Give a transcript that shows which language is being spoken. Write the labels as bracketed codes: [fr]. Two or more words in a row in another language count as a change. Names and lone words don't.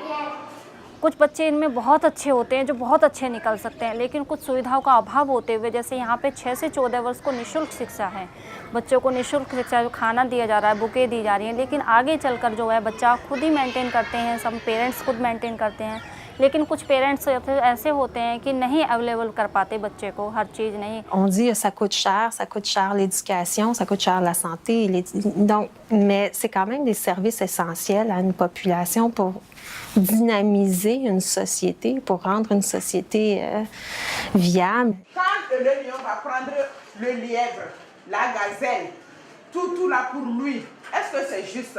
[hi] कुछ बच्चे इनमें बहुत अच्छे होते हैं जो बहुत अच्छे निकल सकते हैं, लेकिन कुछ सुविधाओं का अभाव होते हुए जैसे यहाँ पे 6 से 14 वर्ष को निःशुल्क शिक्षा है, बच्चों को निःशुल्क शिक्षा, खाना दिया जा रहा है, बुकें दी जा रही हैं, लेकिन आगे चलकर जो है बच्चा खुद ही मेंटेन करते हैं, सब पेरेंट्स खुद मेंटेन करते हैं, लेकिन कुछ पेरेंट्स ऐसे होते हैं कि नहीं अवेलेबल कर पाते बच्चे को हर चीज़ नहीं। [fr] On dit ça coûte cher l'éducation, ça coûte cher la santé, donc, mais c'est quand même des services essentiels à une population pour dynamiser une société, pour rendre une société viable. Quand le lion va prendre le lièvre, la gazelle, tout là pour lui, est-ce que c'est juste?